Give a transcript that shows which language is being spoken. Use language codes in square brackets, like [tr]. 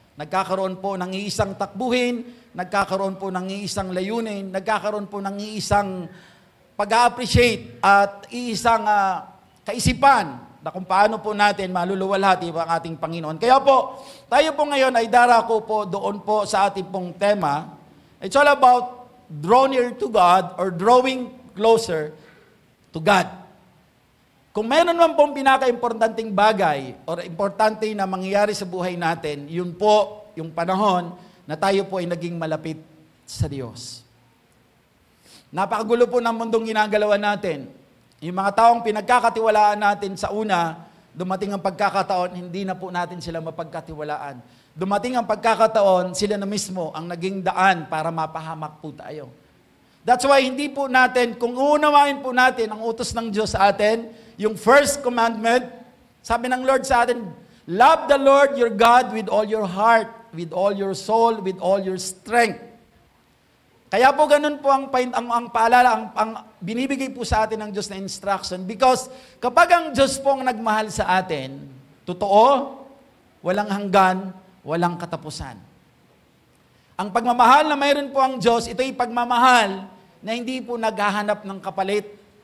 [tl] Nagkakaroon po ng iisang takbuhin, nagkakaroon po ng iisang layunin, nagkakaroon po ng iisang pag-appreciate at iisang kaisipan na kung paano po natin maluluwalhati ang ating Panginoon. Kaya po, tayo po ngayon ay darako po doon po sa ating pong tema. [en] It's all about draw near to God or drawing closer to God. [tl] Kung meron naman pong pinaka-importanting bagay or importante na mangyayari sa buhay natin, yun po yung panahon na tayo po ay naging malapit sa Diyos. Napakagulo po ng mundong ginagalawan natin. Yung mga taong pinagkakatiwalaan natin sa una, dumating ang pagkakataon, hindi na po natin sila mapagkatiwalaan. Dumating ang pagkakataon, sila na mismo ang naging daan para mapahamak po tayo. That's why hindi po natin, kung uunawain po natin ang utos ng Diyos sa atin, yung first commandment, sabi ng Lord sa atin, [en] love the Lord your God with all your heart, with all your soul, with all your strength. [tl] Kaya po ganun po ang paalala, ang binibigay po sa atin ng Diyos na instruction. Because kapag ang Diyos po ang nagmahal sa atin, totoo, walang hanggan, walang katapusan. Ang pagmamahal na mayroon po ang Diyos, ito'y pagmamahal na hindi po naghahanap ng kapalit.